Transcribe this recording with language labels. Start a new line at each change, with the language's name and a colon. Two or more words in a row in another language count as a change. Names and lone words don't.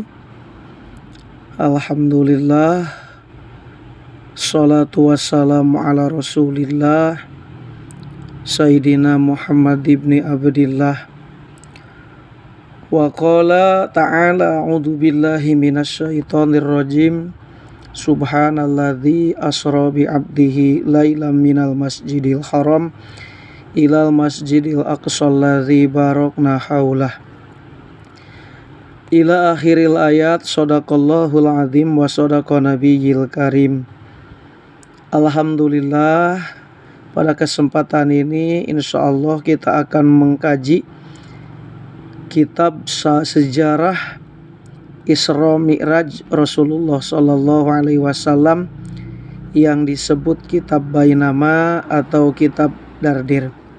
Arabic: Alhamdulillah. الصلاة والسلام على رسول الله سيدنا محمد بن عبد الله. وقال تعالى أعوذ بالله من الشيطان الرجيم. سبحان الذي أسرى بعبده ليلا من المسجد الحرام إلى المسجد الأقصى الذي باركنا حوله. إلى آخر الآيات. صدق الله العظيم وصدق النبي الكريم. Alhamdulillah,
Indonesian: pada kesempatan ini insyaallah kita akan mengkaji kitab sejarah Isra Mi'raj Rasulullah
Arabic: صلى الله عليه وسلم
Indonesian: yang disebut kitab Bainama atau kitab Dardir.